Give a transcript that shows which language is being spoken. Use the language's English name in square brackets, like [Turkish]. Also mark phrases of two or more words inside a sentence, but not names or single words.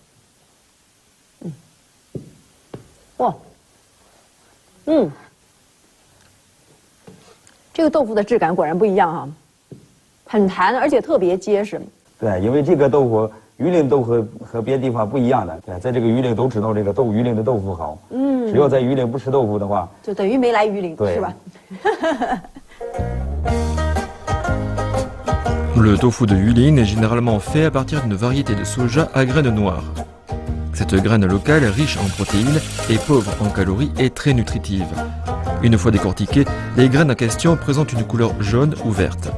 [Chinese] 蘸一下， 哇，这个豆腐的质感果然不一样哈，很弹，而且特别结实。对，因为这个豆腐，榆林豆腐和别的地方不一样的。对，在这个榆林都知道这个榆林的豆腐好。只要在榆林不吃豆腐的话，就等于没来榆林，是吧？ [French] Le tofu de Yulin est généralement fait à partir d'une variété de soja à graines noires. Cette graine locale, riche en protéines et pauvre en calories, est très nutritive. Une fois décortiquées, les graines en question présentent une couleur jaune ou verte.